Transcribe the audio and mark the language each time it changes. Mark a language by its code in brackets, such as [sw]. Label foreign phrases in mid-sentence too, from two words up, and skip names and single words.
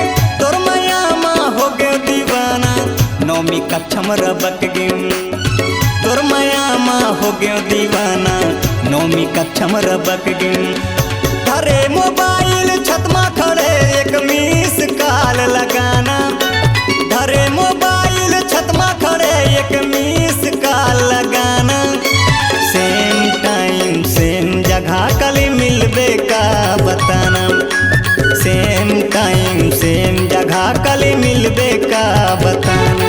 [hne] तोर मैया माँ हो गए दीवाना 9वीं कक्षा में रबक गे। तोर माया माँ हो गयो दीवाना 9वीं कक्षा में रबक गे। धरे मोबाइल छत में खड़े एक [en] missed call [hne] लगाना। धरे मोबाइल छत में खड़े एक [en] missed call [hne] लगाना। [en] same time [hne] सेम जगह कल मिलबे का बताना। [en] same time [hne] सेम जगह कल मिलबे का बताना।